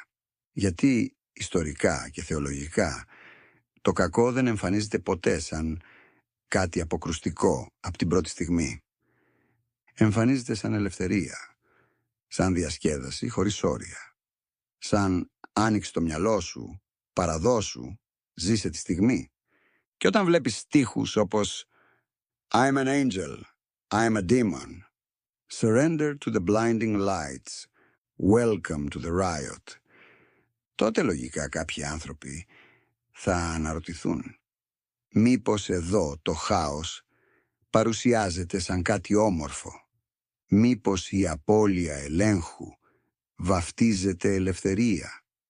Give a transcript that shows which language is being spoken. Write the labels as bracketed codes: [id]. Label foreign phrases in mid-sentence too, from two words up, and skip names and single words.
[el] Γιατί ιστορικά και θεολογικά το κακό δεν εμφανίζεται ποτέ σαν κάτι αποκρουστικό από την πρώτη στιγμή. Εμφανίζεται σαν ελευθερία, σαν διασκέδαση χωρίς όρια, σαν άνοιξε το μυαλό σου, παραδώσου, ζήσε τη στιγμή. Και όταν βλέπεις στίχους όπως [en] I'm an angel, I'm a demon, surrender to the blinding lights, welcome to the riot, [el] τότε λογικά κάποιοι άνθρωποι θα αναρωτηθούν. Μήπως εδώ το χάος παρουσιάζεται σαν κάτι όμορφο. Μήπως η απώλεια ελέγχου βαφτίζεται ελευθερία.